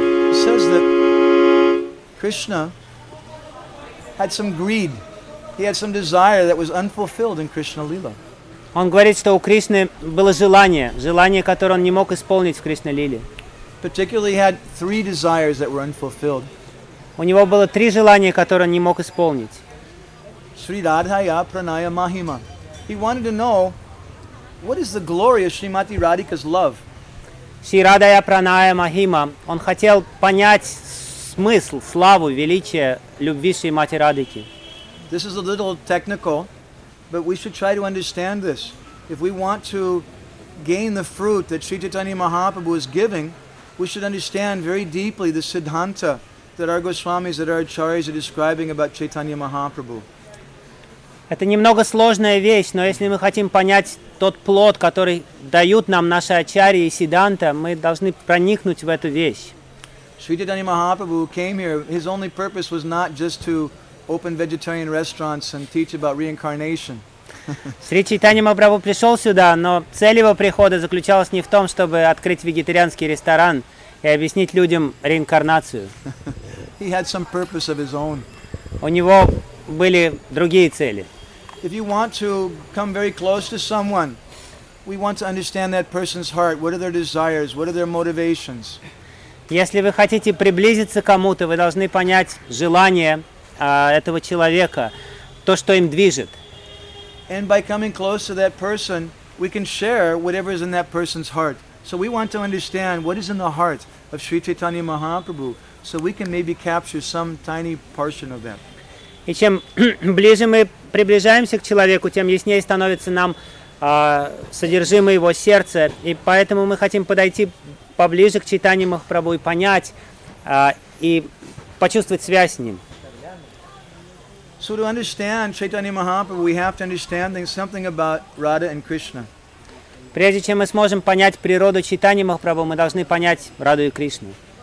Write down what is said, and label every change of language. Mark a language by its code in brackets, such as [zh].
[en] It says that Krishna had some greed He had some desire that was unfulfilled in Krishna Lila. [ru] Он говорит, что у Кришны было желание, желание, которое он не мог исполнить в Кришна Лиле. [en] Particularly, he had three desires that were unfulfilled. [ru] У него было три желания, которые он не мог исполнить. [sa] Sri Radhaya Pranaya Mahima. [en] He wanted to know what is the glory of Srimati Radhika's love. [sa] Sri Radhaya Pranaya Mahima. [ru] Он хотел понять смысл, славу, величие любви Шримати Радхики. [en] This is a little technical, but we should try to understand this. If we want to gain the fruit that Sri Chaitanya Mahaprabhu is giving, we should understand very deeply the Siddhanta that our Goswamis, that our Acharyas are describing about Chaitanya Mahaprabhu. [ru] Это немного сложная вещь, но если мы хотим понять тот плод, который дают нам наши Ачарьи и Сиддханта, мы должны проникнуть в эту вещь. [en] Sri Chaitanya Mahaprabhu came here, his only purpose was not just to open vegetarian restaurants and teach about reincarnation. [ru] Sri Chaitanya Mahaprabhu пришел сюда, но цель его прихода заключалась не в том, чтобы открыть вегетарианский ресторан и объяснить людям реинкарнацию. [en] He had some purpose of his own. [ru] У него были другие цели. [en] If you want to come very close to someone, we want to understand that person's heart. What are their desires? What are their motivations? [ru] Если вы хотите приблизиться к кому-то, вы должны понять желания этого человека, то, что им движет. [en] And by coming close to that person, we can share whatever is in that person's heart. So we want to understand what is in the heart of Sri Chaitanya Mahaprabhu, so we can maybe capture some tiny portion of that. [ru] И чем ближе мы приближаемся к человеку, тем яснее становится нам содержимое его сердца. И поэтому мы хотим подойти поближе к Чайтанье Махапрабху и понять, и почувствовать связь с ним. [en] So to understand Chaitanya Mahaprabhu, we have to understand something about Radha and Krishna. [ru] Прежде чем мы сможем понять природу Чайтанья Махапрабху, мы должны понять Раду и Кришну.